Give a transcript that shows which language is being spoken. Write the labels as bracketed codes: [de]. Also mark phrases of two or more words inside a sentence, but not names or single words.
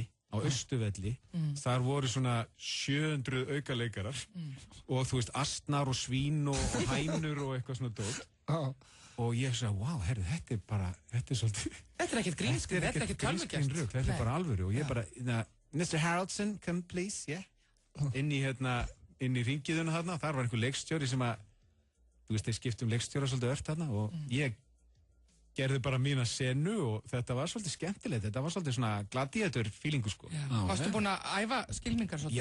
[is] Þar voru svona 700 aukaleikarar og þú veist, astnar og svín og hænur og eitthvað svona dót. Og ég sagði, wow, herru, þetta er svolítið... Þetta er ekkert grínskrin, þetta er ekkert tölvugjast. Þetta er bara alvöru og ég bara, [en] Mr. Haraldson, come please, [is] inn í ringiðuna þarna, þar var einhver leikstjóri sem að, þú veist, þeir skiptum leikstjóra svolítið ört þarna og ég gerði bara mína senu og þetta var svolítið skemmtilegt, þetta var svolítið svona gladiator feelingu sko. Varstu búinn að æfa skylmingar svolítið?